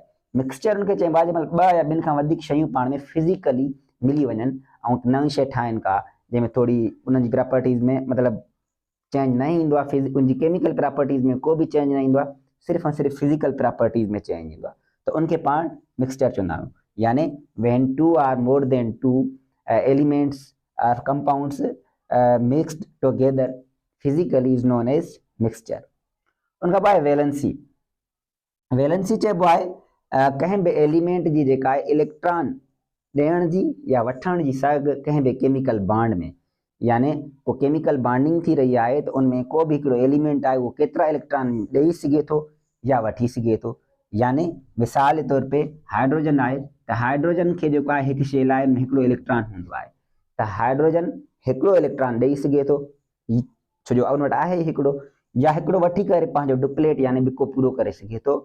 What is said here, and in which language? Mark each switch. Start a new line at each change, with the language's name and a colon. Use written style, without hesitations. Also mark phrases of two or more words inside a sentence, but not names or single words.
Sindhi: मिक्सचर उनखे चइबो आहे जंहिंमहिल ॿ या ॿिनि खां वधीक शयूं पाण में फिज़िकली मिली वञनि ऐं नईं शइ ठाहिनि का, जंहिंमें थोरी उन्हनि जी प्रॉपर्टीज़ में मतिलबु चेंज न ईंदो आहे, उनजी
English: chemical properties
Sindhi: में को बि चेंज न ईंदो आहे, सिर्फ़ु ऐं सिर्फ़ु
English: physical properties
Sindhi: में चेंज ईंदो आहे, त उनखे पाण मिक्सचर चवंदा आहियूं।
English: यानी when two or more than two elements or compounds mixed together physically is known as mixture।
Sindhi: उनखां पोइ वैलेंसी। वैलेंसी चइबो आहे कंहिं बि एलिमेंट जी जेका आहे इलेक्ट्रॉन ॾियण जी या वठण जी सघ कंहिं बि
English: chemical bond
Sindhi: में, यानी को
English: chemical bonding
Sindhi: थी रही आहे त उनमें को बि हिकिड़ो एलिमेंट आहे उहो केतिरा इलेक्ट्रॉन ॾेई सघे थो या वठी सघे थो। यानी मिसाल जे तौर पे हाइड्रोजन आहे, त हाइड्रोजन खे जेको आहे हिकु शइ लाइ हिकिड़ो इलेक्ट्रॉन हूंदो आहे, त हाइड्रोजन हिकिड़ो इलेक्ट्रॉन ॾेई सघे थो, छो जो उन वटि आहे हिकिड़ो, या हिकिड़ो वठी करे पंहिंजो डुप्लेट यानी ॿिको पूरो करे सघे थो।